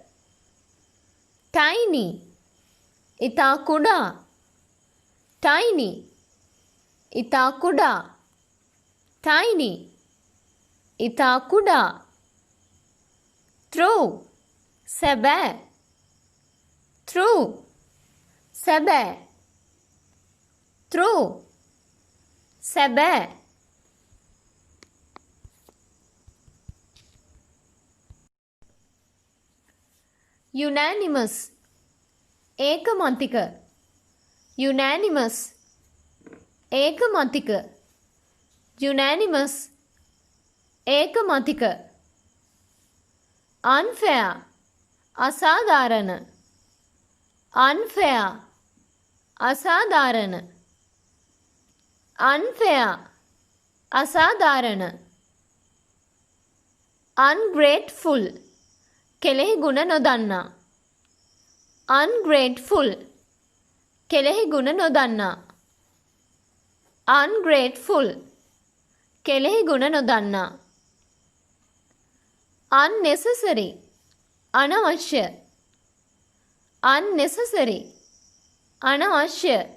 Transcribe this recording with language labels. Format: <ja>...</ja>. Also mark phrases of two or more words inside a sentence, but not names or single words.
<si>tiny ඉතා කුඩා tiny ඉතා කුඩා tiny ඉතා කුඩා true සැබෑ true සැබෑ true සැබෑ unanimous ඒකමතික unanimous ඒකමතික unanimous ඒකමතික unfair අසාධාරණ unfair අසාධාරණ unfair අසාධාරණ ungrateful කෙලෙහි ගුණ නොදන්නා ungrateful කෙලෙහි ගුණ නොදන්නා ungrateful කෙලෙහි ගුණ නොදන්නා unnecessary අනවශ්‍ය unnecessary අනවශ්‍ය</si>